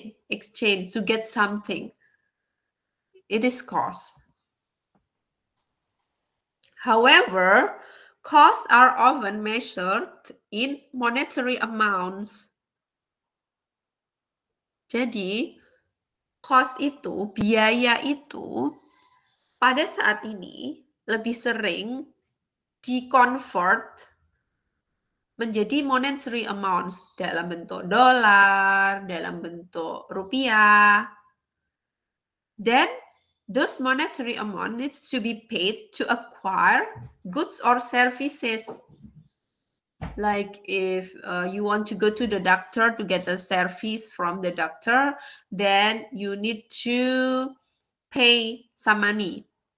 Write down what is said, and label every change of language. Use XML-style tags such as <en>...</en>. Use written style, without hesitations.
<en>Exchange to get something. It is cost. However, costs are often measured in monetary amounts.</en> <id>Jadi, cost itu, biaya itu, pada saat ini lebih sering di-convert menjadi monetary amounts dalam bentuk dolar, dalam bentuk rupiah.</id> <en>Then, those monetary amount needs to be paid to acquire goods or services. Like if you want to go to the doctor to get a service from the doctor, then you need to pay some money.</en>